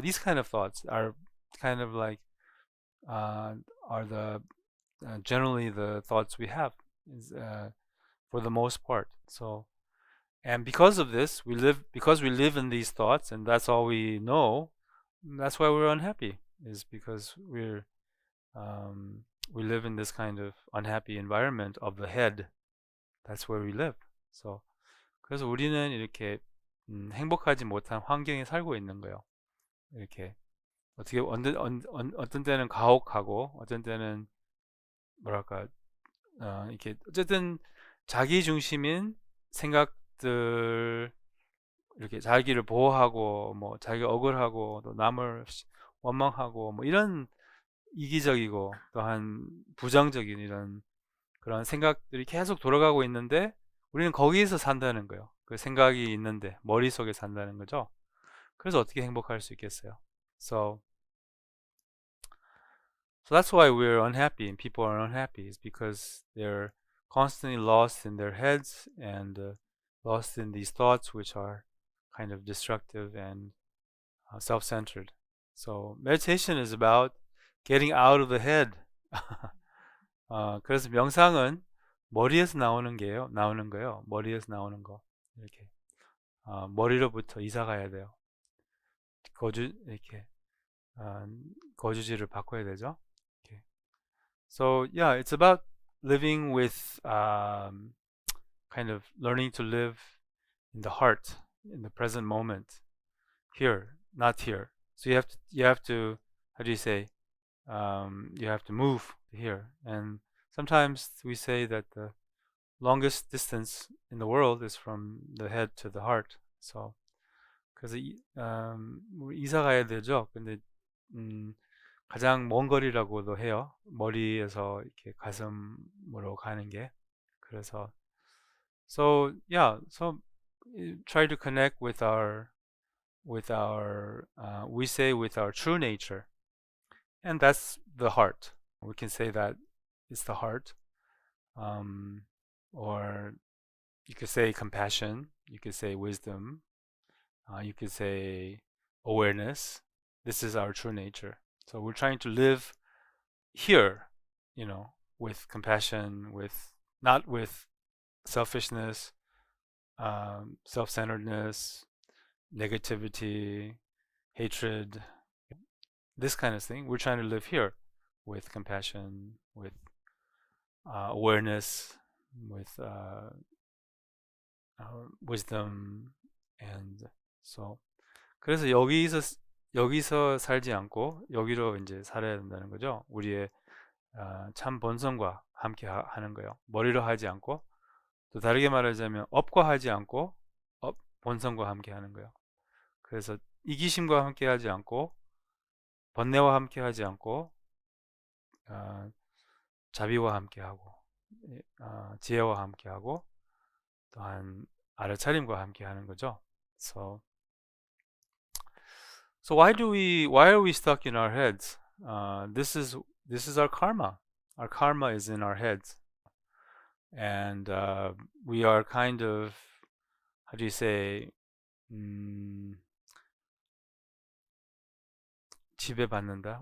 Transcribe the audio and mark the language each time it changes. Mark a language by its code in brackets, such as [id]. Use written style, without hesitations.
[en] These kind of thoughts are kind of like uh, are the generally the thoughts we have is, for the most part. So and because of this, because we live in these thoughts, and that's all we know. That's why we're unhappy. Is because we live in this kind of unhappy environment of the head. That's where we live. [ko] So 그래서 우리는 이렇게 행복하지 못한 환경에 살고 있는 거예요. 이렇게 어떻게 어떤 때는 가혹하고 어떤 때는 뭐랄까 이렇게 어쨌든 자기 중심인 생각들 이렇게 자기를 보호하고 뭐 자기가 억울하고 또 남을 원망하고 뭐 이런 이기적이고 또한 부정적인 이런 그런 생각들이 계속 돌아가고 있는데 우리는 거기에서 산다는 거예요. 그 생각이 있는데 머릿속에 산다는 거죠. 그래서 어떻게 행복할 수 있겠어요? [en] So that's why we're unhappy and people are unhappy is because they're constantly lost in their heads and lost in these thoughts which are kind of destructive and self-centered. So meditation is about getting out of the head. [ko] 그래서 명상은 머리에서 나오는 거예요. 머리에서 나오는 거. 이렇게 머리로부터 이사 가야 돼요. 이렇게 거주지를 바꿔야 되죠. 이렇게. [en] So yeah, it's about living with kind of learning to live in the heart, in the present moment, here, not here. So you have to how do you say you have to move here. And sometimes we say that the longest distance in the world is from the head to the heart. [ko] So 그래서 이사 가야 되죠. 근데 가장 먼 거리라고도 해요. 머리에서 이렇게 가슴으로 가는 게. 그래서 [en] so yeah, so try to connect with our we say with our true nature, and that's the heart. We can say that it's the heart, or you could say compassion, you could say wisdom, you could say awareness. This is our true nature. So we're trying to live here, you know, with compassion, with not with selfishness, self-centeredness, negativity, hatred, this kind of thing. We're trying to live here with compassion, with awareness, with wisdom, and so. [ko] 그래서 여기서 살지 않고 여기로 이제 살아야 된다는 거죠. 우리의 참 본성과 함께 하는 거예요. 머리로 하지 않고 또 다르게 말하자면 업과 하지 않고 본성과 함께 하는 거예요. 그래서 이기심과 함께 하지 않고 번뇌와 함께 하지 않고 자비와 함께 하고 지혜와 함께 하고 또한 알아차림과 함께 하는 거죠. [en] So why are we stuck in our heads? This is our karma. Our karma is in our heads, and we are kind of, how do you say, [ko] 지배받는다.